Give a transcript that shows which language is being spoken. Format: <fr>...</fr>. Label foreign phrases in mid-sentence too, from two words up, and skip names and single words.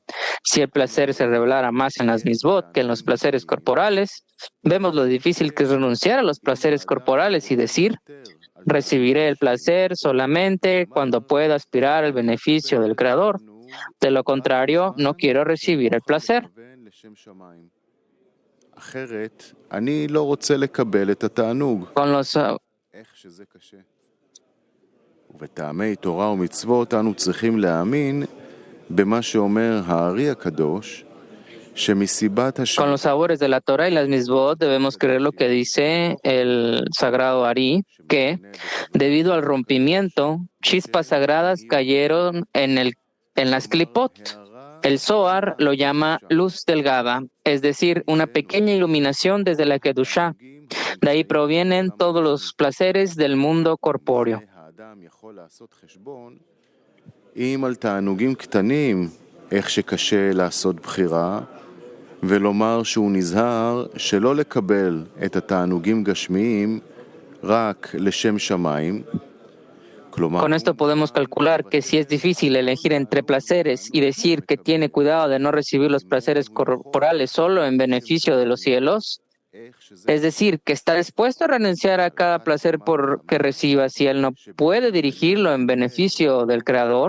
<es>Si el placer se revelara más en las misbot que en los placeres corporales, vemos lo difícil que es renunciar a los placeres corporales y decir: recibiré el placer solamente cuando pueda aspirar al beneficio del Creador. De lo contrario, no quiero recibir el placer. Con los</es> <he>ובטעמי תורה ומצוות אנו צריכים להאמין במה שאומר הארי הקדוש שמסיבת</he> <es>Con los sabores de la Torah y las misbot debemos creer lo que dice el sagrado Ari, que debido al rompimiento, chispas sagradas cayeron en las klipot. El Zohar lo llama luz delgada, es decir, una pequeña iluminación desde la Kedushá. De ahí provienen todos los placeres del mundo corpóreo.</es> <he>אם על תענוגים קטנים, איך שקשה לעשות בחירה, ולומר שהוא נזהר שלא לקבל את התענוגים גשמיים רק לשם שמיים.</he> <es>Con esto podemos calcular que si es difícil elegir entre placeres y decir que tiene cuidado de no recibir los placeres corporales solo en beneficio de los cielos, es decir, que está dispuesto a renunciar a cada placer que reciba si él no puede dirigirlo en beneficio del Creador.</es>